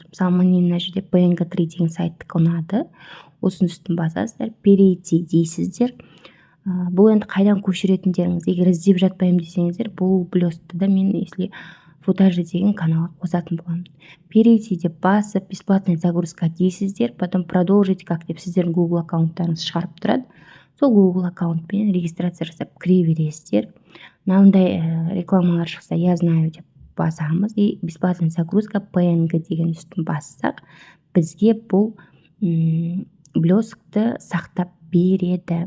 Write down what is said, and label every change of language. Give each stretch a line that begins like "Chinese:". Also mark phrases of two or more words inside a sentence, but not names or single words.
Kazakh: Мысалы, міне мына жерде PNG3 деген сайттікі ұнады. Осының үстін басасыздар, перейти дейсіздер. Бұл енді қайдан көшіретіндеріңіз, егер іздеп жатпаймын десеңіздер, бұл блесткті да мен
Russian: если футажи
Kazakh: деген каналға қосатын боламын. Перейти деп басып,
Russian: бесплатная загрузка
Kazakh: дейсіздер,
Russian: потом продолжить как
Kazakh: деп сіздердің Google аккаунттарыңыз шығарып тұрады. Сол Google аккаунтпен регистрация жасап кіре бересіздер. Мынандай рекламалар шықса,
Russian: я знаю
Kazakh: деп басамыз,
Russian: и бесплатная загрузка
Kazakh: PNG деген үстін бассақ, бізге бұл блесткті сақтап береді.